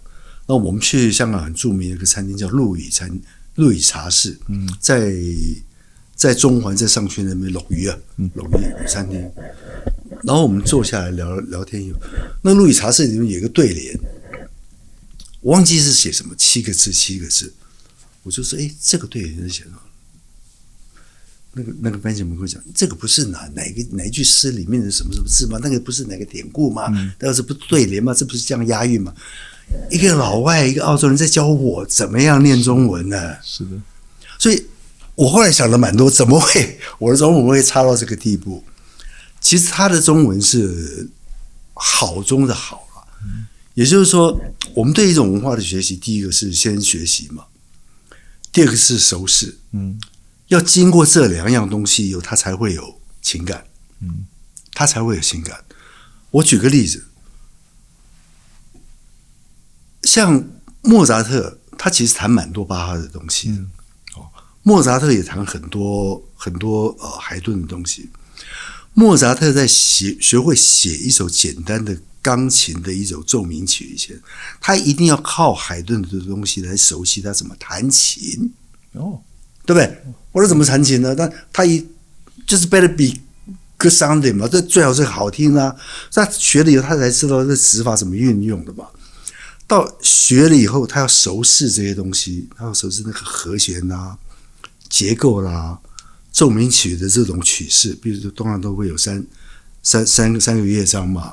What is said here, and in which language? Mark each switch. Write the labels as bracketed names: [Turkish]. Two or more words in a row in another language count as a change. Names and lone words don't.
[Chinese] 那我們去香港很著名的一個餐廳叫陸羽茶室，在中環，在上區那邊鱸魚餐廳。然後我們坐下來聊天，那陸羽茶室裡面有一個對聯，我忘記是寫什麼，7個字。我就說，這個對人寫的。那個班主任跟我講，這個不是哪一句詩裡面的什麼什麼字嗎？那個不是哪個典故嗎？那是不對聯嗎？這不是這樣押韻嗎？一個老外，一個澳洲人在教我怎麼樣念中文呢？是的，所以我後來想了蠻多，怎麼會我的中文會差到這個地步？其實他的中文是好中的好了，也就是說，我們對一種文化的學習，第一個是先學習嘛，第二個是熟識，要經過這兩樣東西以後，他才會有情感，他才會有情感。我舉個例子，像莫扎特，他其實彈蠻多巴哈的東西的，莫扎特也彈很多海頓的東西。莫扎特在學會寫一首簡單的鋼琴的一首奏鳴曲以前，他一定要靠海頓的東西來熟悉他怎麼彈琴，對不對？我說怎麼彈琴呢？但他就是 [English] better be good sounding [Chinese] 嘛，這最好是好聽啊。他學了以後，他才知道這指法怎麼運用的嘛。到學了以後，他要熟識這些東西，他要熟識那個和弦啦、結構啦、奏鳴曲的這種曲式。比如說，通常都會有三個樂章嘛。